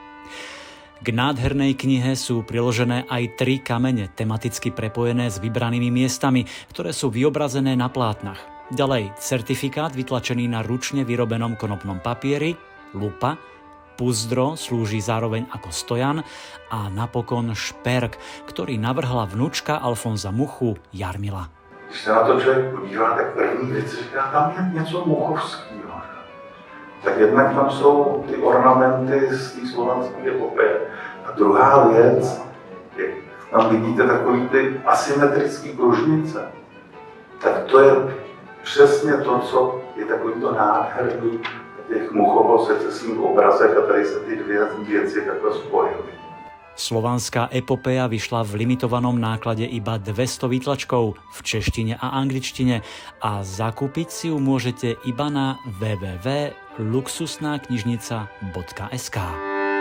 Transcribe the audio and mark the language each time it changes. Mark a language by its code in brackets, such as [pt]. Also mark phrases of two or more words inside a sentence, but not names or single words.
[sk] K nádhernej knihe sú priložené aj 3 kamene tematicky prepojené s vybranými miestami, ktoré sú vyobrazené na plátnach. Ďalej certifikát vytlačený na ručne vyrobenom konopnom papieri, lupa, puzdro slúži zároveň ako stojan a napokon šperk, ktorý navrhla vnučka Alfonza Muchu Jarmila. [cs] Když se na to člověk podívá, tak první věc říká, tam je něco muchovského. Tak jednak tam jsou ty ornamenty z té slovanské epopeje. A druhá věc, jak tam vidíte takový ty asymetrické kružnice, tak to je přesně to, co je takovýto nádherný těch muchovo-secesních obrazech a tady se ty dvě věci takhle spojily. [sk] Slovanská epopeja vyšla v limitovanom náklade iba 200 výtlačkov v češtine a angličtine a zakúpiť si ju môžete iba na www.luxusnaknižnica.sk.